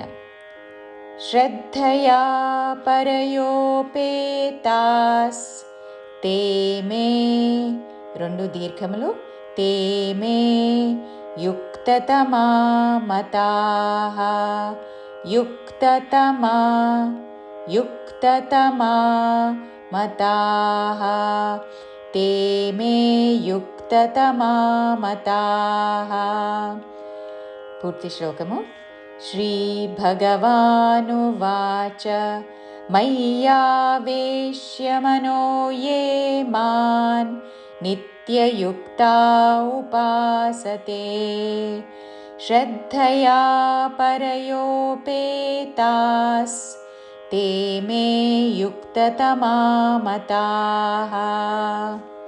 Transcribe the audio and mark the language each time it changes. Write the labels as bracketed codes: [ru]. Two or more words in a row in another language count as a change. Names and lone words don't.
[sa] శ్రద్ధయా పరయోపేతాస్ తే మే [te] రెండు దీర్ఘములు [sa] తే మే యుక్తతమా మతాః యుక్తతమా మతాః తే మే యుక్తతమా మతాః. [te] పూర్తి శ్లోకము. [sa] శ్రీ భగవానువాచ మయ్యావేశ్య మనో యే మాం నిత్యయుక్తా ఉపాసతే శ్రద్ధయా పరయోపేతాస్ ते मे युक्ततमा मताः.